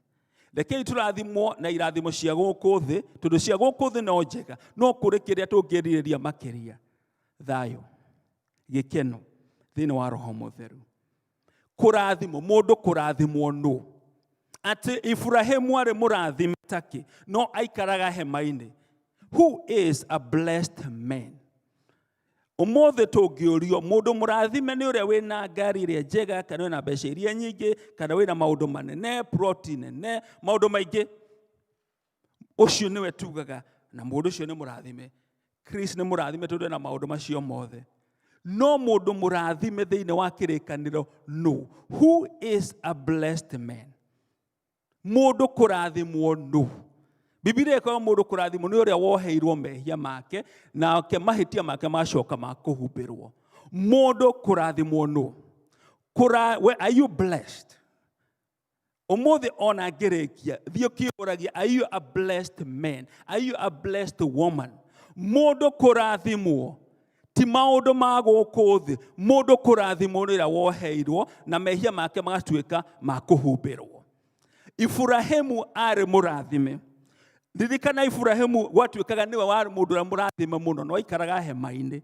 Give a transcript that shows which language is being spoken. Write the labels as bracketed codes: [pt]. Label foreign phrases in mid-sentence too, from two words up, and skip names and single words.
[ki] Rekei tũrathimwo na irathimo cia gũkũ thĩ, tondũ cia gũkũ thĩ no njega, no kũrĩ kĩrĩa tũngĩrirĩria makĩria. Thayũ, gĩkeno thĩinĩ wa Roho Mũtheru. Kũrathimwo, mũndũ kũrathimwo nũ? Atĩ Iburahĩmu arĩ mũrathime takĩ, no aikaraga hema-inĩ. [en] Who is a blessed man? [ki] Ũmũthĩ tũngĩũrio, mũndũ mũrathime nĩ ũrĩa wĩna ngari ĩrĩa njega, kana wĩna mbeca iria nyingĩ, kana wĩna maũndũ manene, ploti nene, maũndũ maingĩ. Ũcio nĩwe tugaga, na mũndũ ũcio nĩ mũrathime. Chris nĩ mũrathime tondũ ena maũndũ macio mothe. No mũndũ mũrathime thĩinĩ wa kĩrĩkanĩro, no. [en] Who is a blessed man? [ki] Mũndũ kũrathimwo nũ? Biblia ĩkoiga mũndũ kũrathimwo nĩ ũrĩa woheirwo mehia make, na mahĩtia make macoka ma kũhumbĩrwo. Mũndũ kũrathimwo nũ? [en] Are you blessed? [ki] Ũmũthĩ ona ngĩrĩkia, thiĩ ũkĩũragia, [en] are you a blessed man? Are you a blessed woman? [ki] Mũndũ kũrathimwo ti maũndũ ma gũkũ thĩ. Mũndũ kũrathimwo nĩ ũrĩa woheirwo na mehia make magatuĩka ma kũhumbĩrwo. Iburahĩmu arĩ mũrathime. Ririkana Iburahĩmu gwatuĩkaga nĩwe warĩ mũndũ ũrĩa mũrathime mũno, no aikaraga hema-inĩ.